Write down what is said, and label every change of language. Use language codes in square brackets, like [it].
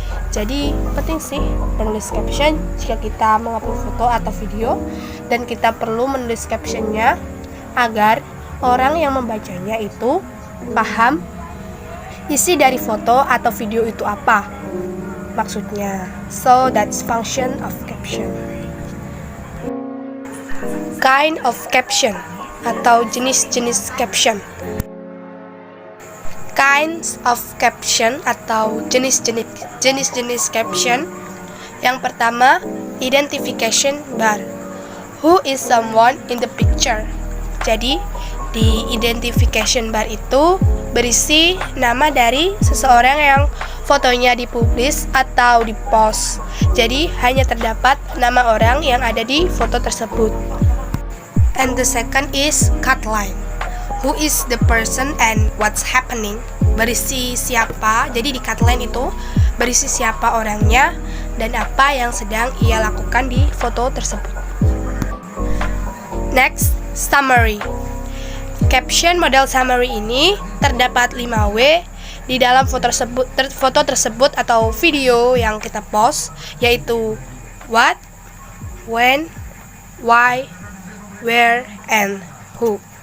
[id] Jadi penting sih menulis caption jika kita mengupload foto atau video, dan kita perlu menulis captionnya agar orang yang membacanya itu paham isi dari foto atau video itu apa maksudnya. [en] So that's function of caption. Kind of caption [id] atau jenis-jenis caption. [en] Kinds of caption [id] atau jenis-jenis caption. Yang pertama, identification bar. [en] Who is someone in the picture? [id] Jadi, di identification bar itu berisi nama dari seseorang yang fotonya dipublis atau dipost. Jadi, hanya terdapat nama orang yang ada di foto tersebut. [en] And the second is cut line. Who is the person and what's happening? [id] Berisi siapa, jadi di cut line itu berisi siapa orangnya dan apa yang sedang ia lakukan di foto tersebut. Next, summary. Caption model summary ini terdapat 5W di dalam foto tersebut atau video yang kita post, yaitu [en] what, when, why, where, and who.